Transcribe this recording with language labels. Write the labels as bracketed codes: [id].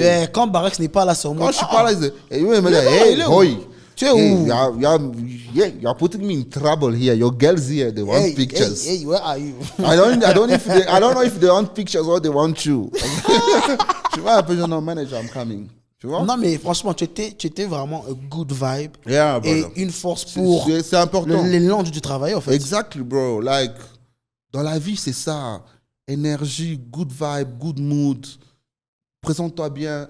[en] Yeah, [fr] quand Barex n'est pas là, c'est au moins... Quand je suis pas là, il me dit, [en] hey, boy. [fr] Tu es où? [en] You're putting me in trouble here. Your girls here, they want pictures. Hey, where are you? I don't know if they want pictures or they want you. [fr] Tu vois, un peu, non, manager, [en] I'm coming. [fr] Tu vois? Non, mais franchement, tu étais vraiment [en] a good vibe. Yeah, [fr] et une force pour c'est important. Les langues du travail, en fait. [en] Exactly, bro. Like, [fr] dans la vie, c'est ça. Énergie, [en] good vibe, good mood. [fr] Présente-toi bien.